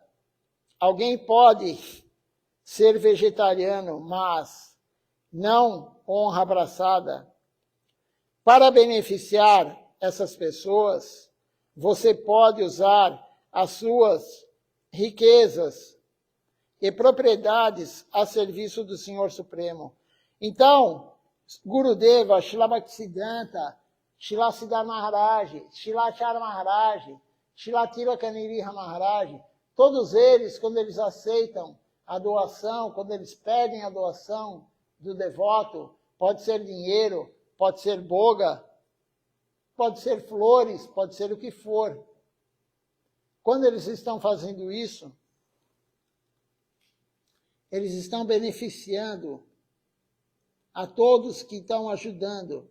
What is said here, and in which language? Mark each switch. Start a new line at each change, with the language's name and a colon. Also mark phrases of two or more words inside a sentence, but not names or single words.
Portuguese: Alguém pode ser vegetariano, mas não honra praçada. Para beneficiar essas pessoas, você pode usar as suas riquezas e propriedades a serviço do Senhor Supremo. Então, Gurudeva, Srila Bhaktisiddhanta, Srila Siddhar Maharaj, Srila Acharya Maharaj, Srila Tirakaniriha Maharaj, todos eles, quando eles aceitam a doação, quando eles pedem a doação do devoto, pode ser dinheiro, pode ser boga, pode ser flores, pode ser o que for. Quando eles estão fazendo isso, eles estão beneficiando a todos que estão ajudando.